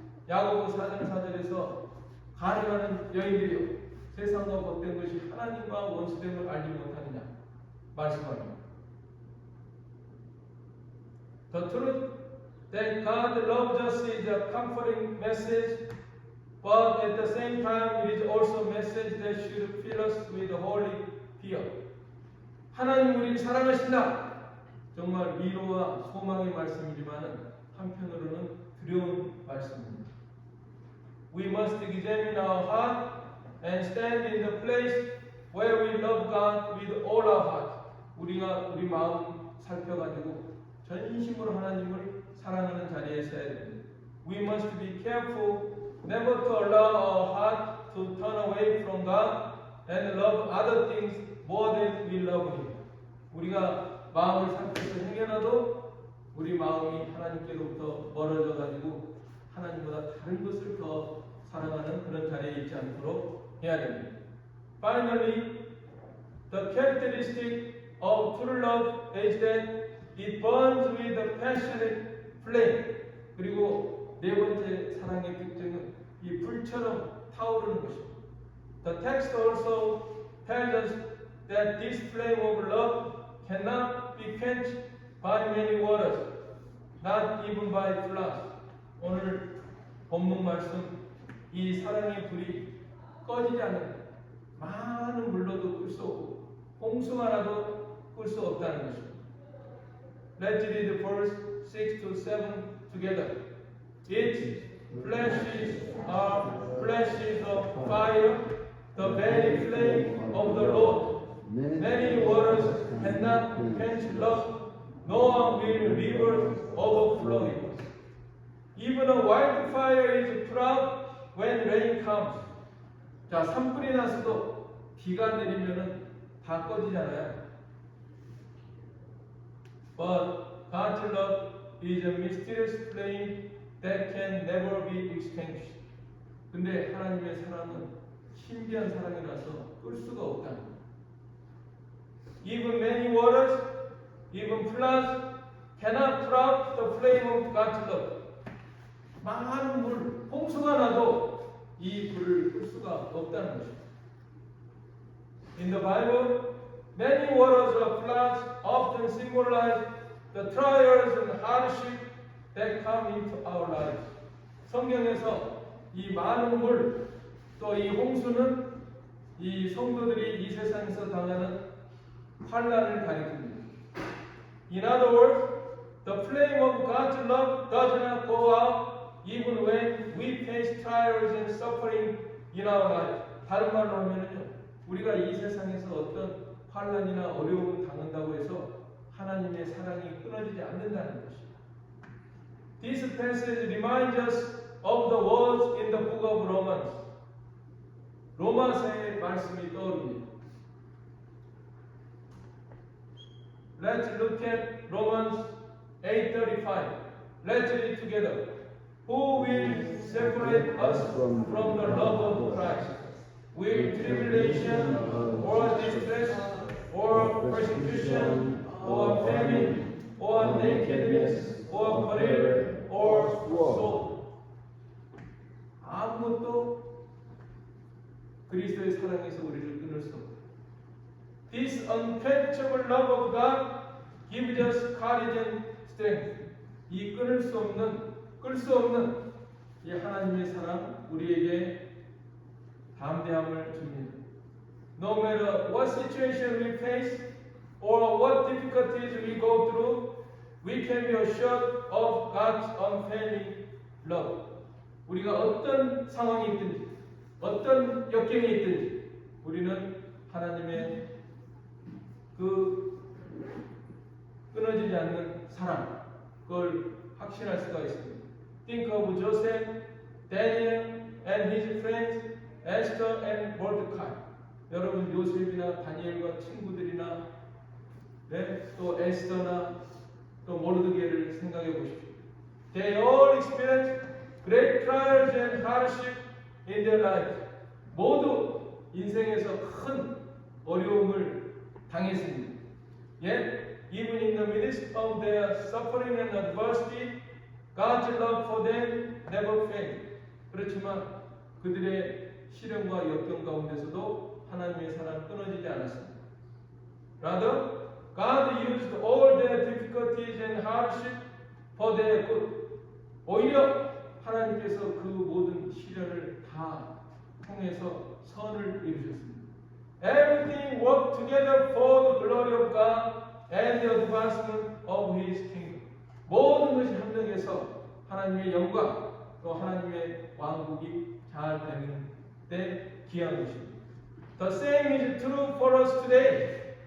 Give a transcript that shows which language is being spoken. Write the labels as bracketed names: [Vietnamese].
[Korean] 야고보 4장 4절에서 가늠하는 여인들이요, 세상과 못된 것이 하나님과 원수됨을 알지 못하느냐 말씀합니다. [English] The truth that God loves us is a comforting message, but at the same time it is also a message that should fill us with holy fear. [Korean] 하나님 우리를 사랑하신다. 정말 위로와 소망의 말씀이지만 한편으로는 두려운 말씀입니다. [English] We must examine our heart and stand in the place where we love God with all our heart. [Korean] 우리가 우리 마음 살펴가지고 전심으로 하나님을 사랑하는 자리에 서야 됩니다. [English] We must be careful never to allow our heart to turn away from God and love other things more than we love Him. [Korean] 우리가 마음을 살펴서 행여나도 우리 마음이 하나님께로부터 멀어져 가지고 하나님보다 다른 것을 더 사랑하는 그런 자리에 있지 않도록 해야 됩니다. [English] Finally, the characteristic of true love is that it burns with a passionate flame. [Korean] 그리고 네 번째 사랑의 특징은 이 불처럼 타오르는 것입니다. [English] The text also tells us that this flame of love cannot be quenched by many waters, not even by floods. [Korean] 오늘 본문 말씀, 이 사랑의 불이 꺼지지 않는 많은 물로도 끌 수 없고 홍수 하나도 끌 수 없다는 것입니다. [English] Let's read verse 6 to 7 together. Its flashes are flashes of fire, the very flame of the Lord. Many waters cannot quench love, nor will rivers overflow it. Even a wildfire is put out when rain comes. [Korean] 자, 산불이 나서도 비가 내리면은 다 꺼지잖아요. [English] But God's love is a mysterious flame that can never be extinguished. [Korean] 근데 하나님의 사랑은 신비한 사랑이라서 끌 수가 없다. [English] Even many waters, even floods cannot put out the flame of God's love. [Korean] 많은 물, 홍수가 나도 이 불을 끌 수가 없다는 것입니다. [English] In the Bible, many waters or floods often symbolize the trials and hardship that come into our lives. [Korean] 성경에서 이 많은 물, 또 이 홍수는 이 성도들이 이 세상에서 당하는 환난을 가리킵니다. [English] In other words, the flame of God's love does not go out even when we face trials and suffering in our life. [Korean] 다른 말로 하면요, 우리가 이 세상에서 어떤 환난이나 어려움을 당한다고 해서 하나님의 사랑이 끊어지지 않는다는 것입니다. [English] This passage reminds us of the words in the book of Romans. [Korean] 로마서의 말씀이 떠오릅니다. [English] Let's look at Romans 8:35. Let's read together. Who will separate us from the love of Christ? Will tribulation, or distress, or persecution, or famine, or nakedness, or peril, or sword? [Korean] 아무것도 그리스도의 사랑에서 우리를 끊을 수 없다. [English] This unquenchable love of God gives us courage and strength. [Korean] 이 끌 수 없는 이 하나님의 사랑 우리에게 담대함을 줍니다. [English] No matter what situation we face or what difficulties we go through, we can be assured of God's unfailing love. [Korean] 우리가 어떤 상황이 있든지, 어떤 역경이 있든지, 우리는 하나님의 그 끊어지지 않는 사랑, 그걸 확신할 수가 있습니다. [English] Think of Joseph, Daniel, and his friends, Esther and Mordecai. [Korean] 여러분 요셉이나 다니엘과 친구들이나 또 에스더나 또 모르드게를 생각해 보십시오. [English] They all experienced great trials and hardship in their lives. [Korean] 모두 인생에서 큰 어려움을 당했습니다. [English] Yet, even in the midst of their suffering and adversity, God's love for them never failed. [Korean] 그렇지만 그들의 시련과 역경 가운데서도 하나님의 사랑 끊어지지 않았습니다. [English] Rather, God used all their difficulties and hardship for their good. [Korean] 오히려 하나님께서 그 모든 시련을 다 통해서 선을 이루셨습니다. [English] Everything worked together for the glory of God and the advancement of His kingdom. [Korean] 모든 것이 합력해서 하나님의 영광 또 하나님의 왕국이 잘 되는 데 기한 것입니다. [English] The same is true for us today.